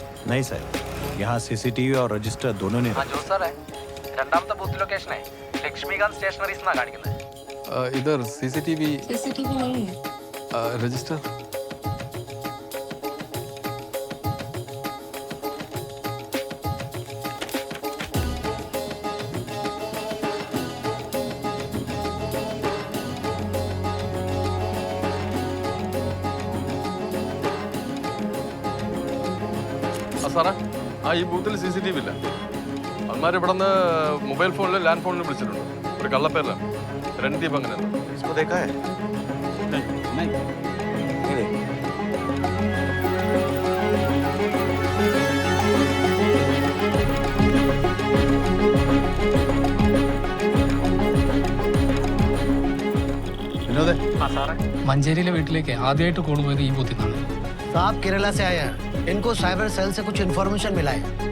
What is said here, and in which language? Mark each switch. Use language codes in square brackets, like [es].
[hi] नहीं सर, यहाँ सीसीटीवी और रजिस्टर दोनों ने [ml] ആ ജോസ് സാറേ, രണ്ടാമത്തെ ബൂത്ത് ലൊക്കേഷനെ ലക്ഷ്മികാന്ത് സ്റ്റേഷനറീസ് എന്നാ കാണിക്കുന്നത്. [hi] ഇതർ CCTV सीसीटीवी नहीं है. [ml] രജിസ്റ്റർ സാറേ ഈ ബൂത്തിൽ CCTV ഇല്ല. അവന്മാർ ഇവിടെ നിന്ന് മൊബൈൽ ഫോണിൽ ലാൻഡ് ഫോണിൽ വിളിച്ചിട്ടുണ്ട്. ഒരു കള്ളപ്പേരിലാണ്. രൺദീപ് അങ്ങനെ [hi] इसको देखा है? नहीं देखा. [ml] വിനോദേ ആ സാറേ, മഞ്ചേരിയിലെ വീട്ടിലേക്ക് ആദ്യമായിട്ട് കോൾ പോയത് ഈ ബൂത്തിൽ നിന്നാണ്. [hi] साहब केरला से आए हैं इनको साइबर सेल से कुछ इन्फॉर्मेशन मिला है